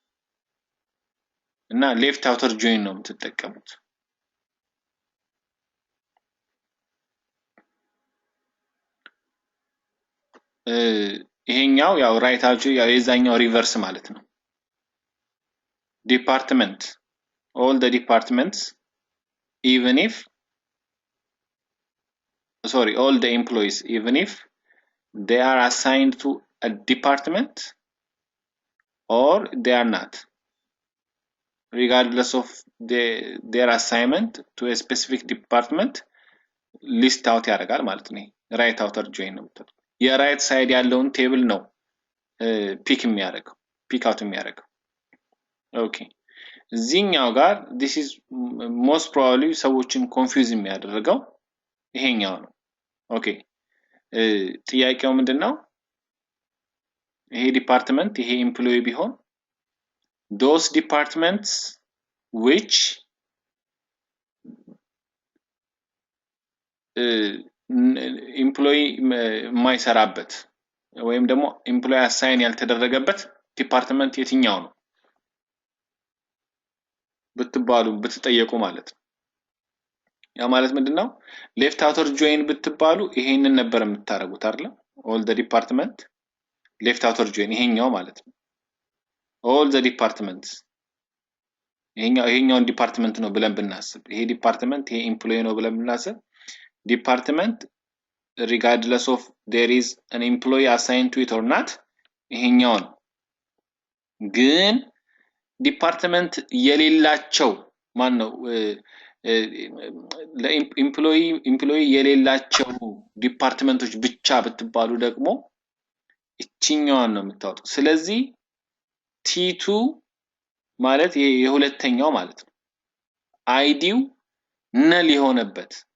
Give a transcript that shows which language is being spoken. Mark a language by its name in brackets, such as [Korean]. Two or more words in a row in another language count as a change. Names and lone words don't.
[Amharic] እና [English] left outer join [Amharic] ነው የምትጠቀሙት ይሄኛው ያው [English] right out [Amharic] ያው የዛኛው ሪቨርስ ማለት ነው [English] ዲፓርትመንት all the departments even if all the employees even if they are assigned to a department or they are not regardless of their assignment to a specific department list [Amharic] out ያደርጋል ማለት ነው [English] right outer join [Amharic] ነው የምትለው [English] right side [Amharic] ያለውን ቴብል ነው [English] pick out [Amharic] የሚያደርገው ኦኬ እዚህኛው ጋር [English] this is most probably [Amharic] ሰዎችን ኮንፊውዝ የሚያደርገው ይሄኛው ነው ኦኬ ጥያቄው ምንድነው ይሄ ዲፓርትመንት ይሄ ኤምፕሎይ ቢሆን [English] those departments which [Amharic] ኤምፕሎይ የማይሰራበት ወይም ደግሞ ኤምፕሎይ አሳይን ያልተደረገበት ዲፓርትመንት የትኛው ነው ብትጠየቁ ማለት ነው ያ ማለት ምንድነው [English] left outer join [Amharic] ብትባሉ ይሄንን ነበር የምታረጉት አይደል [English] all the department left outer join [Amharic] ይሄኛው ማለት ነው [English] all the departments [Amharic] ይሄኛው ዲፓርትመንት ነው ብለን ብናስብ ይሄ ዲፓርትመንት ይሄ ኤምፕሎይ ነው ብለን ብናስብ [English] department regardless of there is an employee assigned to it or not [Amharic] ይሄኛው ነው ግን ዲፓርትመንት የሌላቸው ማን ነው ለኤምፕሎይ የሌላቸው ዲፓርትመንቶች ብቻ ብትባሉ ደግሞ እቺኛዋን ነው የምታወጡት ስለዚህ T2 ማለት የሁለተኛው ማለት ነው አይዲው ነል የሆነበት